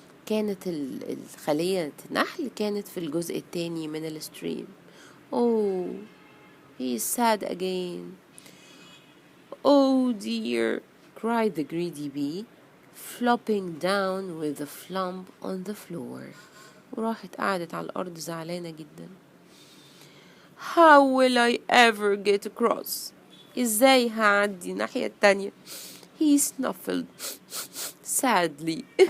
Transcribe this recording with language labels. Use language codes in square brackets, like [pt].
[ar] كانت الخلية النحل كانت في الجزء التاني من الستريم. [en] Oh, he is sad again. Oh dear, cried the greedy bee, flopping down with a flump on the floor. [ar] وراحت قعدت على الأرض زعلانة جدا. [en] How will I ever get across? [ar] إزاي هعدي الناحية التانية؟ [en] He snuffled sadly.